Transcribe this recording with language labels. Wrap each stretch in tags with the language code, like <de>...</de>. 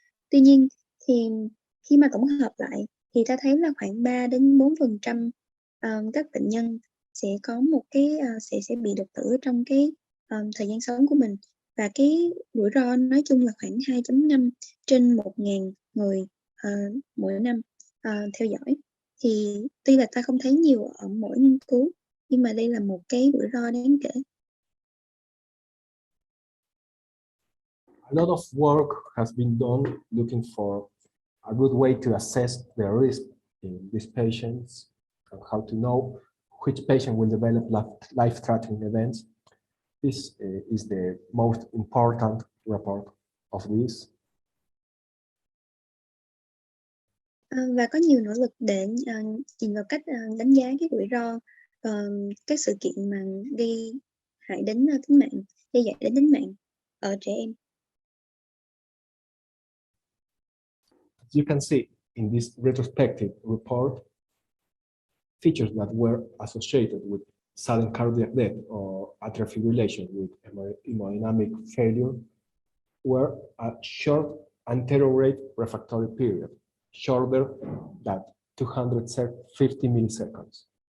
<vi>Tuy nhiên thì khi mà tổng hợp lại thì ta thấy là khoảng 3 đến 4% các bệnh nhân sẽ có một sẽ bị đột tử trong cái thời gian sống của mình, và cái rủi ro nói chung là khoảng 2.5 trên 1.000 người mỗi năm theo dõi. Thì tuy là ta không thấy nhiều ở mỗi nghiên cứu, nhưng mà đây là một cái rủi ro đáng kể.</vi> <en>A lot of work has been done looking for a good way to assess the risk in these patients and how to know which patient will develop life-threatening events. This is the most important report of this.</en> <vi>Và có nhiều nỗ lực để tìm vào cách đánh giá cái rủi ro các sự kiện mà gây hại đến tính mạng, gây hại đến tính mạng ở trẻ em.</vi> <en>You can see in this retrospective report features that were associated with sudden cardiac death or atrial fibrillation with hemodynamic failure were a short anterior rate refractory period, shorter than 250 milliseconds.</en>